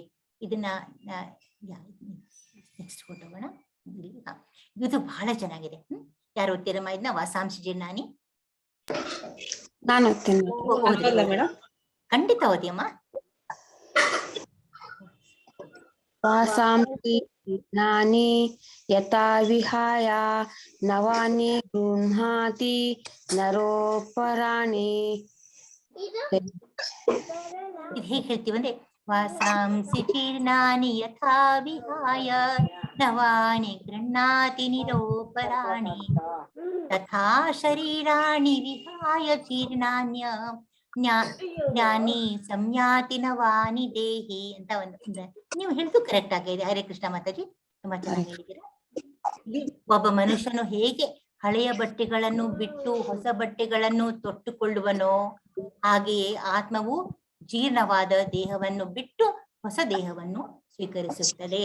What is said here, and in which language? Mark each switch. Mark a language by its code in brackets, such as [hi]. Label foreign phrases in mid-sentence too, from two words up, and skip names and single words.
[kn] ಇದನ್ನ ನೆಕ್ಸ್ಟ್ ಫೋಟೋಗೋಣ. ಇದು ಬಹಳ ಚೆನ್ನಾಗಿದೆ. ಯಾರು ಓದ್ತೀರಮ್ಮ ಇದನ್ನ? [sa] ವಾಸಾಂಶಿ ಜಿರ್ನಾನಿ. [kn] ನಾನು ಓದ್ತೀನಿ. ಖಂಡಿತ ಓದಿಯಮ್ಮ. [sa] ವಾಸಾಂಸಿ ಜಿರ್ನಾನಿ ಯಥಾ ವಿಹಾಯ ನವಾನಿ ಗೃಹ್ಣಾತಿ ನರೋಪರಾಣಿ. [kn] ಇದು ಹೇಗೆ ಹೇಳ್ತೀವಿ ಅಂದ್ರೆ, [sa] ವಾಸಾಂಸಿ ಜೀರ್ಣಾನಿ ಯಥಾ ವಿಹಾಯ ನವಾನಿ ಗೃಹ್ಣಾತಿ ನಿರೋಪರಾಣಿ ತಥಾ ಶರೀರಾಣಿ ವಿಹಾಯ ಜೀರ್ಣಾನ್ಯ ಜ್ಞಾನಿ ಸಂಯಾತಿ ನವಾನಿ ದೇಹಿ [kn] ಅಂತ ಒಂದು ನೀವು ಹೇಳಿದ್ದು ಕರೆಕ್ಟ್ ಆಗಿದೆ. [sa] ಹರೇ ಕೃಷ್ಣ [kn] ಮಾತಾಜಿ, ತುಂಬಾ ಚೆನ್ನಾಗಿ ಹೇಳಿದ್ದೀರಾ. ಒಬ್ಬ ಮನುಷ್ಯನು ಹೇಗೆ ಹಳೆಯ ಬಟ್ಟೆಗಳನ್ನು ಬಿಟ್ಟು ಹೊಸ ಬಟ್ಟೆಗಳನ್ನು ತೊಟ್ಟುಕೊಳ್ಳುವನೋ ಹಾಗೆಯೇ ಆತ್ಮವು ಜೀರ್ಣವಾದ ದೇಹವನ್ನು ಬಿಟ್ಟು ಹೊಸ ದೇಹವನ್ನು ಸ್ವೀಕರಿಸುತ್ತದೆ.